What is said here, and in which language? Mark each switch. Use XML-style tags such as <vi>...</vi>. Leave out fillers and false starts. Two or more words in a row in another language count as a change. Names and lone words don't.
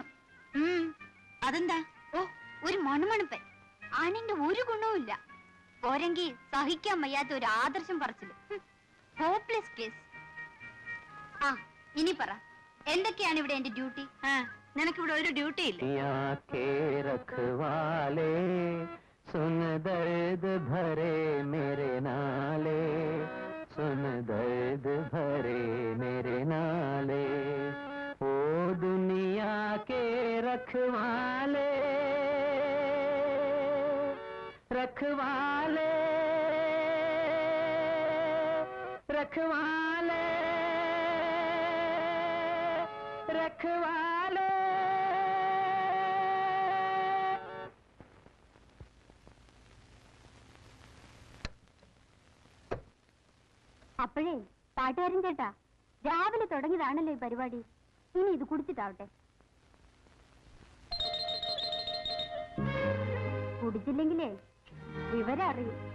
<ml>അതെന്താ? ഓ, ഒരു മണുമണുപ്പൻ. ആണിന്റെ ഒരു ഗുണവുമില്ല. പോരെങ്കിൽ സഹിക്കാൻ വയ്യാത്ത ഒരു ആദർശം പറച്ചില്.</ml> <en>hopeless case.</en> <ml>ആ, ഇനി പറ, എന്തൊക്കെയാണ് ഇവിടെ എന്റെ ഡ്യൂട്ടി? നിനക്കിവിടെ ഒരു ഡ്യൂട്ടി ഇല്ല.</ml> <hi>सुन दर्द भरे मेरे नाले, सुन दर्द भरे मेरे नाले, ओ दुनिया के रखवाले, रखवाले, रखवाले, रखवाले.</hi> <ml>അപ്പോഴേ പാട്ടുകാരൻ ചേട്ടാ, രാവിലെ തുടങ്ങിയതാണല്ലോ ഈ പരിപാടി. ഇനി ഇത് കുടിച്ചിട്ടാവട്ടെ. കുടിച്ചില്ലെങ്കിലേ വിവരം അറിയും.</ml>